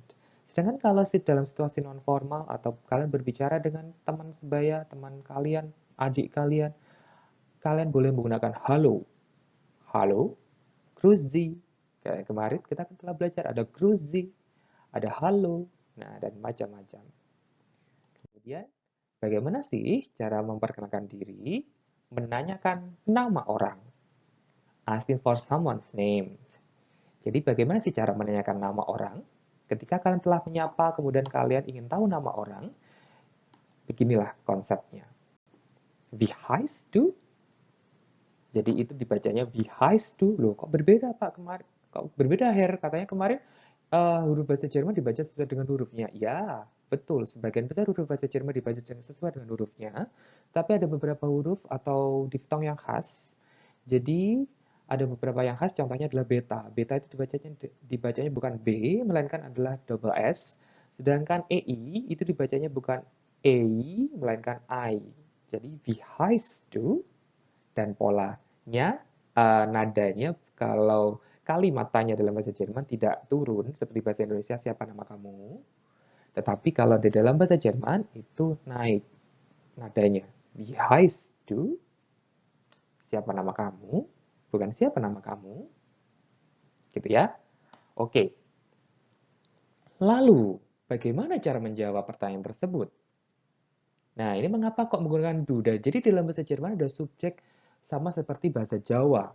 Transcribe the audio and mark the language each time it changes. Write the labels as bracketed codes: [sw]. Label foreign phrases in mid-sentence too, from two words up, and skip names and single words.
[id] Sedangkan kalau dalam situasi non formal atau kalian berbicara dengan teman sebaya, teman kalian, adik kalian, kalian boleh menggunakan halo. Halo, Grüezi. Kayak kemarin kita telah belajar ada Grüezi, ada halo, nah dan macam-macam. Kemudian, bagaimana sih cara memperkenalkan diri? Menanyakan nama orang. [en] Asking for someone's name. [id] Jadi bagaimana sih cara menanyakan nama orang? Ketika kalian telah menyapa, kemudian kalian ingin tahu nama orang, beginilah konsepnya. [de] Wie heißt du? [id] Jadi itu dibacanya [de] wie heißt du? [id] Loh, kok berbeda Pak kemarin? Kok berbeda Herr? Katanya kemarin huruf bahasa Jerman dibaca sesuai dengan hurufnya. Ya, betul. Sebagian besar huruf bahasa Jerman dibaca sesuai dengan hurufnya. Tapi ada beberapa huruf atau diftong yang khas. Jadi ada beberapa yang khas, contohnya adalah beta. Beta itu dibacanya bukan B, melainkan adalah [en] double S. [id] Sedangkan EI itu dibacanya bukan EI, melainkan I. Jadi, [de] wie heißt du? [id] Dan polanya, nadanya kalau kalimat tanya dalam bahasa Jerman tidak turun seperti bahasa Indonesia siapa nama kamu, tetapi kalau di dalam bahasa Jerman itu naik nadanya. [de] Wie heißt du? [id] Siapa nama kamu? Bukan siapa nama kamu. Gitu ya. Oke. Lalu, bagaimana cara menjawab pertanyaan tersebut? Nah, ini mengapa kok menggunakan du? Jadi dalam bahasa Jerman ada subjek sama seperti bahasa Jawa.